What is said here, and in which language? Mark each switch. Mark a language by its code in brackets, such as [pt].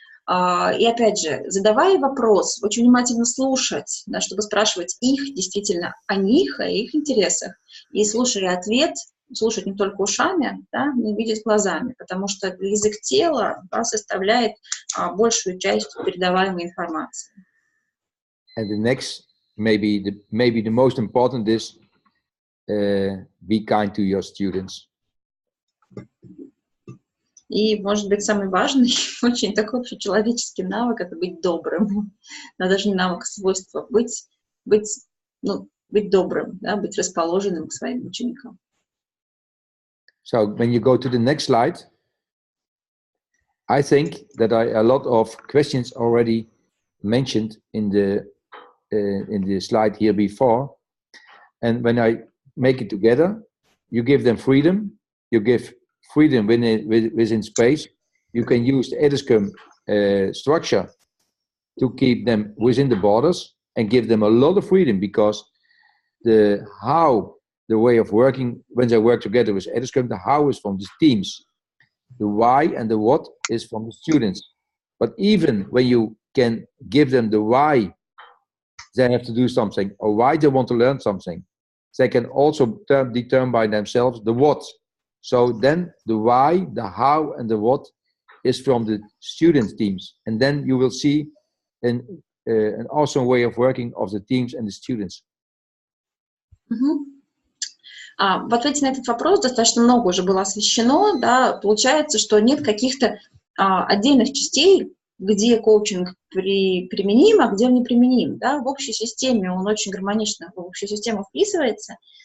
[ru] И опять же, задавая вопрос, очень внимательно слушать, да, чтобы спрашивать их действительно о них, о их интересах. И слушая ответ, слушать не только ушами, да, но и видеть глазами, потому что язык тела, да, составляет большую часть передаваемой информации. [en] And the next, maybe the most important is be kind to your students. [ru] И, может быть, самый важный, очень такой общечеловеческий навык — это быть добрым. Но даже не навык, свойство быть добрым, да, быть расположенным к своим ученикам. [en] So when you go to the next slide, I think that a lot of questions already mentioned in the slide here before. And when I make it together, you give them freedom. You give freedom within space. You can use the edscrum structure to keep them within the borders and give them a lot of freedom, because the way of working when they work together with edscrum, the how is from the teams, the why and the what is from the students. But even when you can give them the why they have to do something or why they want to learn something, they can also determine by themselves the what. So then the why, the how, and the what is from the student teams. And then you will see an awesome way of working of the teams and the students. [ru] В ответе на этот вопрос достаточно много уже было освещено. Да, получается, что нет каких-то отдельных частей, где коучинг применим, а где он не применим. Да? В общей системе он очень гармонично в общую систему вписывается.